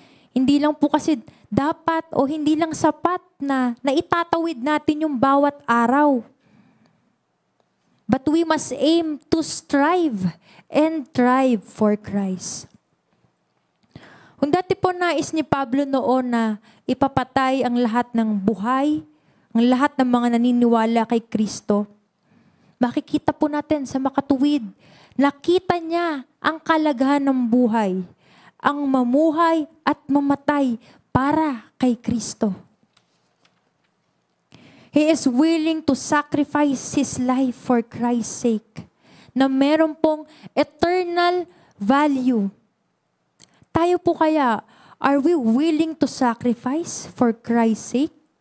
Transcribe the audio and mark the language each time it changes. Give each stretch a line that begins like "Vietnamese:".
Filipino: Hindi lang po kasi dapat o hindi lang sapat na itatawid natin yung bawat araw.
English: But we must aim to strive and thrive for Christ.
Filipino: Kung dati po nais ni Pablo noon na ipapatay ang lahat ng buhay, ang lahat ng mga naniniwala kay Kristo, makikita po natin sa makatuwid, nakita niya ang kalagahan ng buhay, ang mamuhay at mamatay para kay Kristo.
English: He is willing to sacrifice His life for Christ's sake,
Filipino: na meron pong
English: eternal value.
Filipino: Tayo po kaya,
English: are we willing to sacrifice for Christ's sake?